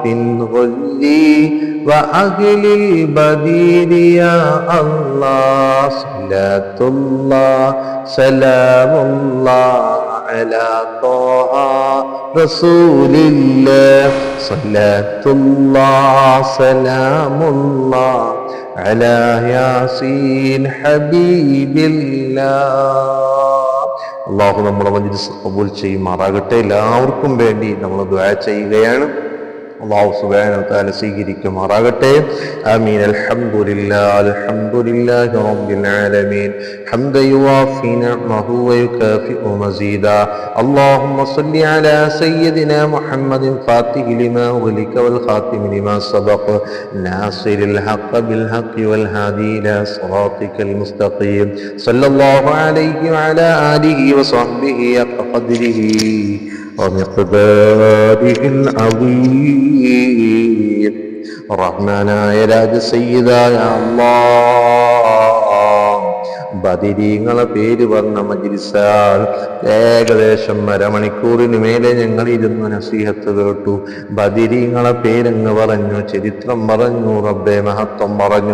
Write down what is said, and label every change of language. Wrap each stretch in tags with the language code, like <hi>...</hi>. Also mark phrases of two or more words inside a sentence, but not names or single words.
<ar>الغل وأهل البدير يا الله صلاة الله سلام الله على طه رسول الله صلاة الله سلام الله على ياسين حبيب الله.</ar> <ml>അള്ളാഹു നമ്മുടെ മജ്‌ലിസ് ഖബൂൽ ചെയ്യുമാറാകട്ടെ. എല്ലാവർക്കും വേണ്ടി നമ്മൾ ദുആ ചെയ്യുകയാണ്.</ml> <ar>الله سبحانه وتعالى</ar> <ml>സ്വീകരിക്കുമാറാകട്ടെ. ആമീൻ.</ml> <ar>الحمد لله رب العالمين حمدا يوافي نعمه ويكافئ مزيده. اللهم صل على سيدنا محمد الفاتح لما أغلق والخاتم لما سبق ناصر الحق بالحق والهادي إلى صراطك المستقيم صلى الله عليه وعلى آله وصحبه قدره ومقداره العظيم.</ar> <ml>റഹ്മാനായ രാജസയ്യിദായ അല്ലാഹ് ബദിരീങ്ങളെ പേര് പറഞ്ഞ മജ്‌ലിസാൽ ഏകദേശം അരമണിക്കൂറിന് മേലെ ഞങ്ങൾ ഇരുന്ന് നസീഹത്ത് കേട്ടു. ബദിരീങ്ങളെ പേരങ്ങ് പറഞ്ഞു, ചരിത്രം പറഞ്ഞു, റബ്ബേ മഹത്വം പറഞ്ഞു.</ml>